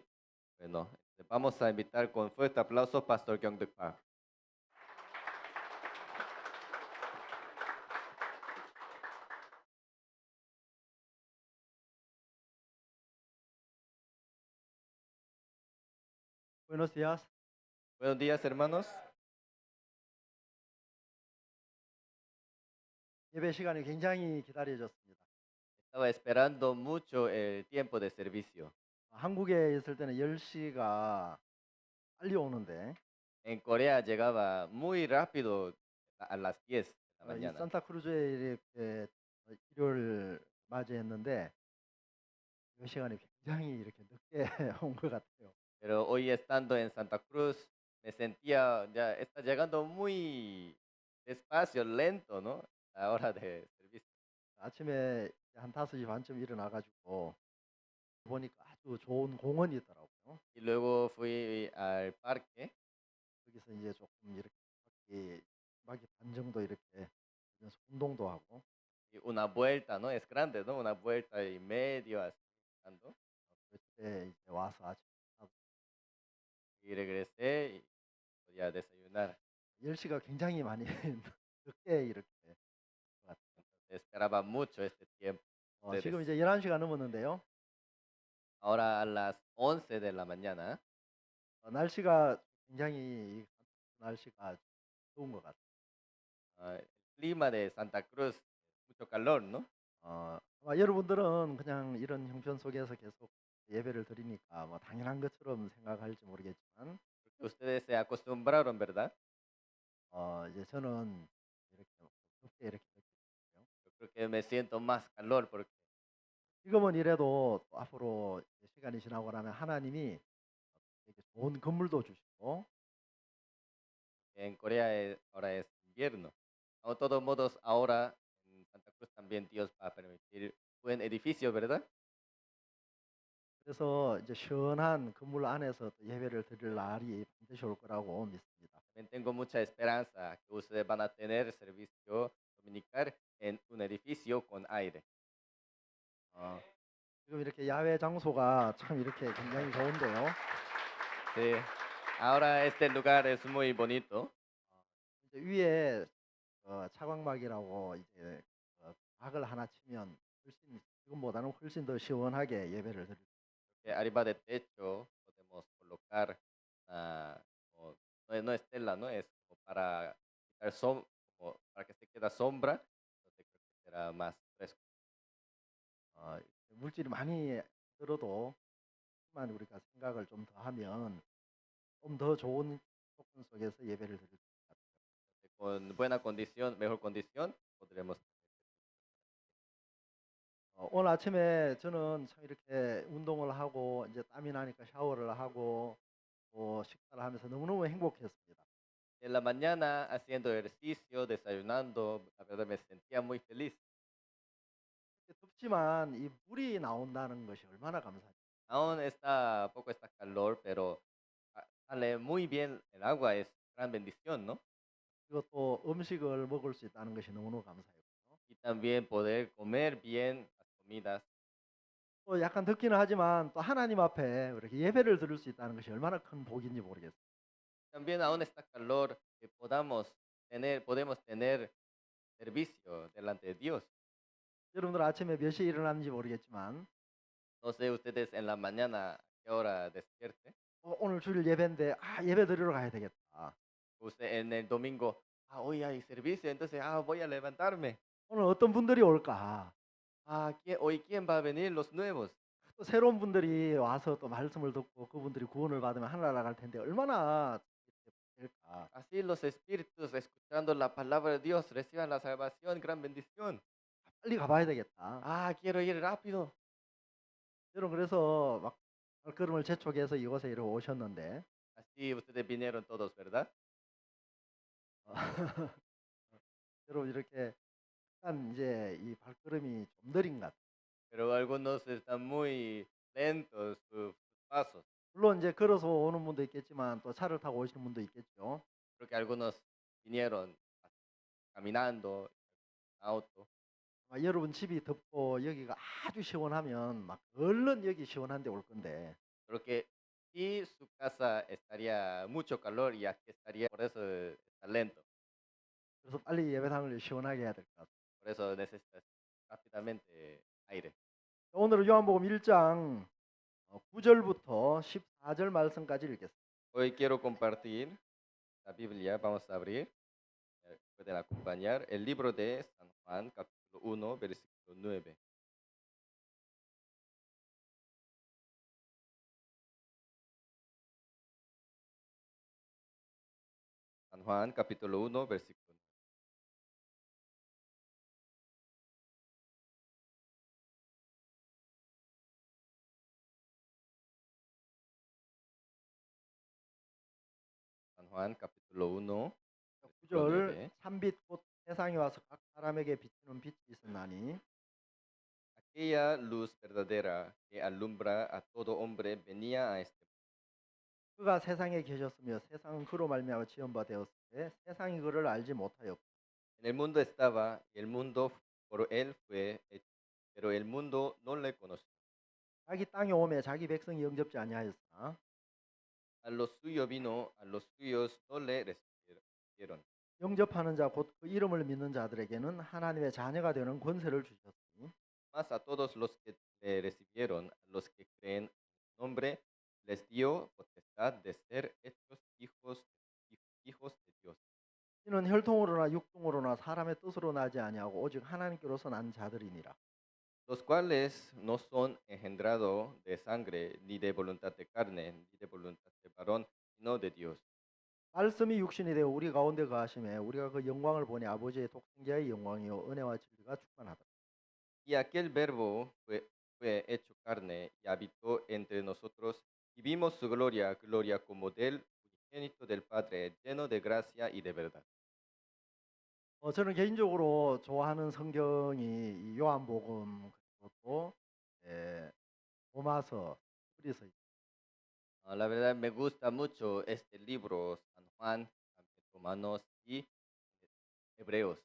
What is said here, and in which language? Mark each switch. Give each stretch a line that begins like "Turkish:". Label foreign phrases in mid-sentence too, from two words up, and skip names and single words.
Spanish: Bueno, vamos a invitar con fuerte aplauso Pastor Gyeongdeuk Park. Buenos días. Buenos días, hermanos.
Korean: 예배 시간이 굉장히 기다려졌습니다.
Spanish: Estaba esperando mucho el tiempo de servicio.
Korean: 한국에 있을 때는 10시가 빨리 오는데
Spanish: En Corea llegaba muy rápido a las 10 de la 이 mañana.
Korean: 산타크루즈에 이렇게 일요일 맞이했는데 이 시간이 굉장히 이렇게 늦게 온 것 같아요.
Spanish: Pero hoy estando en Santa Cruz, me sentía, ya está llegando muy despacio, lento, ¿no? La hora de servicio.
Korean: 아침에 한 5시 반쯤 일어나가지고 보니까 아주 좋은 공원이 있더라고요.
Spanish: Y luego fui al parque
Korean: 거기서 이제 조금 이렇게 바퀴 반 정도 이렇게 하면서 운동도 하고
Spanish: y una vuelta, ¿no? Es grande, ¿no? Una vuelta y medio así. Dando.
Korean: 때 이제 와서 아침 하고
Spanish: Y regresé y podía desayunar.
Korean: 10시가 굉장히 많이 늦게 이렇게 왔어요.
Spanish: Esperaba mucho este tiempo.
Korean: 지금
Spanish: ustedes.
Korean: 이제 11시가 넘었는데요.
Spanish: Ahora a las 11 de la mañana,
Korean: 날씨가 굉장히 날씨가 좋은 것 같아요.
Spanish: el clima de Santa Cruz, mucho calor, ¿no?
Korean: 아마 여러분들은 그냥 이런 형편 속에서 계속 예배를 드리니까 뭐 당연한 것처럼 생각할지 모르겠지만
Spanish: Porque ustedes se acostumbraron, ¿verdad?
Korean: 이제 저는 이렇게 덥게 이렇게 느껴요.
Spanish: Yo creo que me siento más calor porque
Korean: 지금은 이래도 또 앞으로 이제 시간이 지나고 나면 하나님이 이렇게 좋은 건물도 주시고
Spanish: en Corea ahora es invierno. De todos modos, ahora en Santa Cruz también Dios va a permitir buen edificio, ¿verdad?
Korean: 그래서 이제 시원한 건물 안에서 또 예배를 드릴 날이 반드시 올 거라고 믿습니다.
Spanish: También tengo mucha esperanza que ustedes van a tener servicio dominical en un edificio con aire.
Korean: 어, 지금 이렇게 야외 장소가 참 이렇게 굉장히 좋은데요.
Spanish: Sí. Ahora este lugar es muy bonito.
Korean: 이제 위에 차광막이라고 이제 박을 하나 치면 훨씬 지금보다는 훨씬 더 시원하게 예배를 드릴
Spanish: Que arriba del techo podemos colocar, no es tela, ¿no? Es como para quitar como para que se quede sombra. Entonces creo que será más fresco.
Korean: 물질이 많이 들어도 만 우리가 생각을 좀 더 하면 좀 더 좋은 조건 속에서 예배를 드릴 수 있을 것 같아요.
Spanish: Con buena condición, mejor condición, podremos.
Korean: 오늘 아침에 저는 참 이렇게 운동을 하고 이제 땀이 나니까 샤워를 하고 또 식사를 하면서 너무너무 행복했습니다.
Spanish: En la mañana haciendo ejercicio, desayunando, la verdad me sentía muy feliz.
Korean: 덥지만 이 물이 나온다는 것이 얼마나 감사해요.
Spanish: Aún está poco está calor, pero sale muy bien el agua, es gran bendición, ¿no?
Korean: 그리고 또 음식을 먹을 수 있다는 것이 너무너무 감사해요.
Spanish: Y también poder comer bien las comidas.
Korean: 또 약간 덥기는 하지만 또 하나님 앞에 이렇게 예배를 드릴 수 있다는 것이 얼마나 큰 복인지 모르겠어요.
Spanish: También aún está calor que podemos tener servicio delante de Dios.
Korean: 여러분들 아침에 몇 시에 일어났는지 모르겠지만
Spanish: No sé ustedes en la mañana a qué hora despierte.
Korean: 오늘 주일 예배인데 예배 드리러 가야 되겠다.
Spanish: Usted en el domingo, hoy hay servicio, entonces voy a levantarme.
Korean: 오늘 어떤 분들이 올까?
Spanish: Hoy quién va a venir los nuevos.
Korean: 또 새로운 분들이 와서 또 말씀을 듣고 그분들이 구원을 받으면 하늘 나라갈 텐데 얼마나 될까?
Spanish: Así los espíritus escuchando la palabra de Dios reciban la salvación, gran bendición.
Korean: 빨리 가봐야 되겠다.
Spanish: Quiero ir rápido.
Korean: 여러분 그래서 막 발걸음을 재촉해서 이곳에 이렇게 오셨는데
Spanish: Así ustedes vinieron todos, ¿verdad?
Korean: 여러분 이렇게 약간 이제 이 발걸음이 좀 느린 것 같아요.
Spanish: Pero algunos están muy lentos sus pasos.
Korean: 물론 이제 걸어서 오는 분도 있겠지만 또 차를 타고 오시는 분도 있겠죠.
Spanish: Creo que algunos vinieron caminando, en auto.
Korean: 여러분 집이 덥고 여기가 아주 시원하면 막 얼른 여기 시원한 데 올 건데
Spanish: Creo que si su casa estaría mucho calor y aquí estaría, por eso está lento.
Korean: 그래서 빨리 예배당을 시원하게 해야 될 것 같아요.
Spanish: Por eso necesitas rápidamente aire.
Korean: 오늘은 요한복음 1장 9절부터 14절 말씀까지 읽겠습니다.
Spanish: Hoy quiero compartir la Biblia, vamos a abrir, pueden acompañar, el libro de San Juan, capítulo 1, versículo 9. San Juan, capítulo 1, versículo 9. San Juan, capítulo 1, versículo
Korean: 9절
Spanish: 9.
Korean: 참빛 곧 세상에 와서 각 사람에게 비추는 빛이 있었나니
Spanish: Aquella luz verdadera que alumbra a todo hombre venía a este mundo.
Korean: 그가 세상에 계셨으며 세상은 그로 말미암아 지은 바 되었으되 세상이 그를 알지 못하였고
Spanish: En el mundo estaba y el mundo por él fue hecho, pero el mundo no le conoció.
Korean: 자기 땅에 오매 자기 백성이 영접지 아니하였으나
Spanish: A los suyos vino, a los suyos no le recibieron.
Korean: 영접하는 자 곧 그 이름을 믿는 자들에게는 하나님의 자녀가 되는 권세를 주셨으니
Spanish: Mas a todos los que le recibieron, a los que creen en su nombre, les dio potestad de ser hechos hijos de Dios.
Korean: 이는 혈통으로나 육통으로나 사람의 뜻으로 나지 아니하고 오직 하나님께로서 난 자들이니라.
Spanish: Los cuales no son engendrados de sangre, ni de voluntad de carne, ni de voluntad de varón, sino de Dios.
Korean: 말씀이 육신이 되어 우리 가운데 거하심에 우리가 그 영광을 보니 아버지의 독생자의 영광이요 은혜와 진리가 충만하다.
Spanish: Y aquel verbo fue hecho carne y habitó entre nosotros, y vimos su gloria, gloria como del unigénito del Padre, lleno de gracia y de verdad.
Korean: 저는 개인적으로 좋아하는 성경이 이 요한복음 그리고 또 로마서, 히브리서.
Spanish: La verdad me gusta mucho este libro, San Juan, también Romanos y Hebreos.